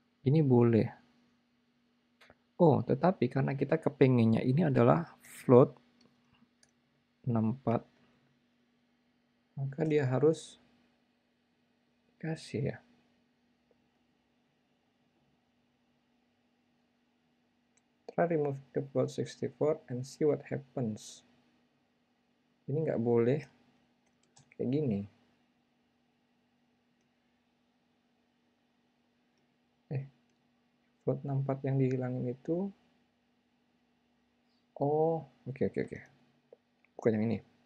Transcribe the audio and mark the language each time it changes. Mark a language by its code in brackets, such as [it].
[id] Ini boleh. Oh, tetapi karena kita kepengennya ini adalah float 64, maka dia harus kasih ya. [en] Try remove the float 64 and see what happens. [id] Ini nggak boleh kayak gini. Float 64 yang dihilangin itu, oh oke. Bukan yang ini.